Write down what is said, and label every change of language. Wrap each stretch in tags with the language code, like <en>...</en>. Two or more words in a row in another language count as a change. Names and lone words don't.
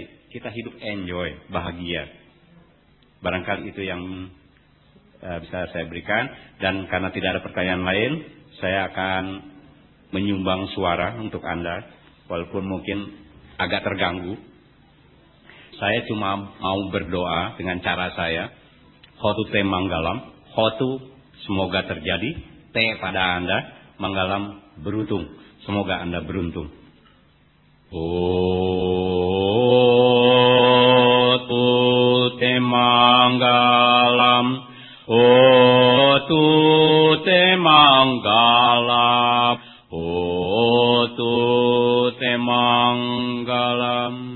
<id>Kita hidup enjoy, bahagia. Barangkali itu yang bisa saya berikan. Dan karena tidak ada pertanyaan lain, saya akan menyumbang suara untuk Anda. Walaupun mungkin agak terganggu. Saya cuma mau berdoa dengan cara saya.</id> <pi>Hotu te manggalam. Hotu</pi> <id>semoga terjadi. Te pada Anda. Manggalam beruntung. Semoga Anda beruntung.</id> <pi>Hotu te manggalam. Hotu te manggalam. Hotu te manggalam.</pi>